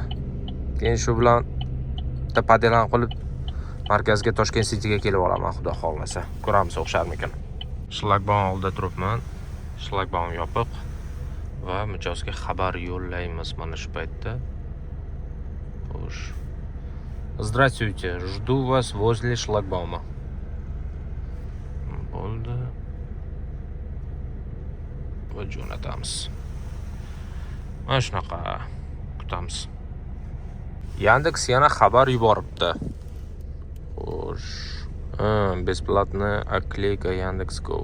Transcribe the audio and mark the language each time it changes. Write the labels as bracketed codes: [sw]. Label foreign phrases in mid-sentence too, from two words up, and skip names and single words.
[uz] Keyin shu bilan tapadelan qilib markazga Toshkent Cityga kelib olaman, xudo xolasa. Ko'ramiz o'xsharmikan. Shlagbaum oldida turibman. Shlagbaum yopiq va mijozga xabar yo'llaymiz mana shu paytda. Xo'sh. [ru] Здравствуйте, жду вас возле шлагбаума. [uz] Bo'ldi. Va jo'natamiz. Mana shunaqa kutamiz. Yandex yana xabar yuboribdi. Xo'sh. [ru] Бесплатная оклейка Яндекс.Go.